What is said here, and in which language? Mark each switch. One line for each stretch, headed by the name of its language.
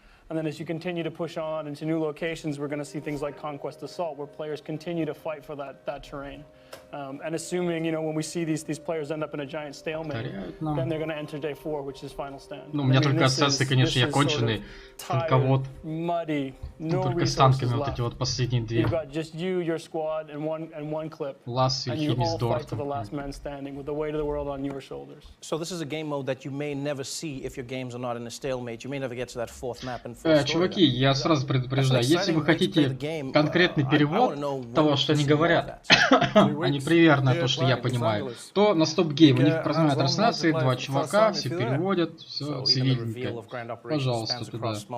English: And then as you continue to push on into new locations, we're going to see things like Conquest Assault, where players continue to fight for that terrain. And assuming, you know, when we see these players end up in a giant stalemate, then they're going to enter day 4, which is final stand.
Russian: Ну, у меня только ассассы, конечно, я конченый танковод. Только с танками вот эти вот последние две.
English: You've got just you, your squad, and one clip. Лас and you all fight to the last man standing with the weight of the world on your shoulders. So this is a game mode that you may never see if your games are not in a stalemate. You may never get to that 4th map and 4th story.
Russian: Чуваки, я сразу предупреждаю, если вы хотите конкретный перевод того, что они говорят, а не примерно то, что я понимаю, то на стоп-гейм у них прозывают трансляции, 2 чувака, все переводят, все цивильненько. Пожалуйста, туда.